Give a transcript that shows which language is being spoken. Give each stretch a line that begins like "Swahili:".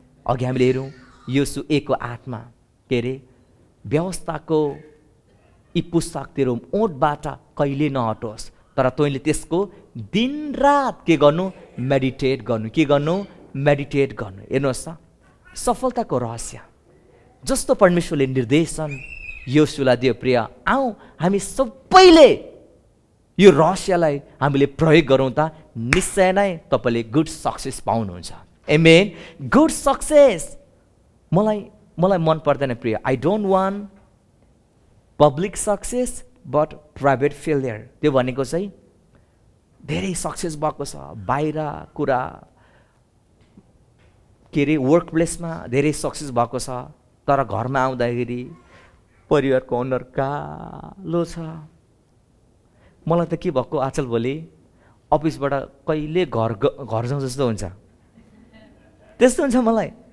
Nepali: अघि हामीले हेरौँ योसु 1:8मा, के अरे, व्यवस्थाको यी पुस्तक तेरो ओठबाट कहिले नहटोस्, तर तैँले त्यसको दिनरात के गर्नु, मेडिटेट गर्नु। के गर्नु? मेडिटेट गर्नु। हेर्नुहोस् त, सफलताको रहस्य जस्तो परमेश्वरले निर्देशन योसुलाई दियो प्रिय, आऊ हामी सबैले यो रहस्यलाई हामीले प्रयोग गरौँ त निश्चय नै तपाईँले गुड सक्सेस पाउनुहुन्छ। आमेन। गुड सक्सेस मलाई मन पर्दैन प्रिय।
English: I don't want public success but private failure.
Nepali: त्यो भनेको चाहिँ धेरै सक्सेस भएको छ बाहिर कुरा के अरे वर्क प्लेसमा धेरै सक्सेस भएको छ, तर घरमा आउँदाखेरि परिवारको अनुहार कालो छ। मलाई त के भएको आजकल भोलि अफिसबाट कहिले घर जाउँ जस्तो हुन्छ, त्यस्तो हुन्छ मलाई।